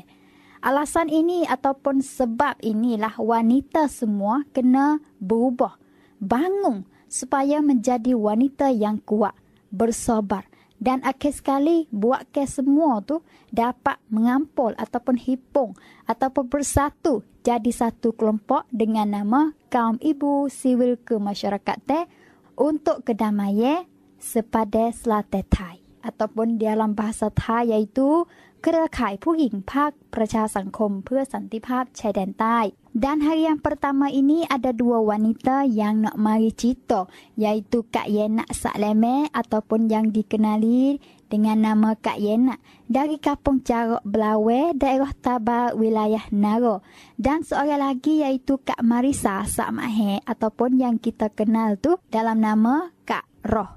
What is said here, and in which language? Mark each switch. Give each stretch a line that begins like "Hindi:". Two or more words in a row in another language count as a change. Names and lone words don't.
Malay: Alasan ini ataupun sebab inilah wanita semua kena berubah, bangun supaya menjadi wanita yang kuat, bersabar dan akhir sekali buatkan semua tu dapat mengampul ataupun hipung ataupun bersatu jadi satu kelompok dengan nama kaum ibu sivil kemasyarakatan untuk kedamaian sepada Selatan Thai ataupun dalam bahasa Thai iaitu เครือข่ายผู้หญิงภาคประชาสังคมเพื่อสันติภาพชายแดนใต้ Dan hari yang pertama ini ada dua wanita yang nak mari cerita iaitu Kak Yenak Sakleme ataupun yang dikenali dengan nama Kak Yenak dari Kampung Carok Belawe, daerah Tabah, wilayah Naro. Dan seorang lagi iaitu Kak Marisa Sakmahe ataupun yang kita kenal tu dalam nama Kak Roh.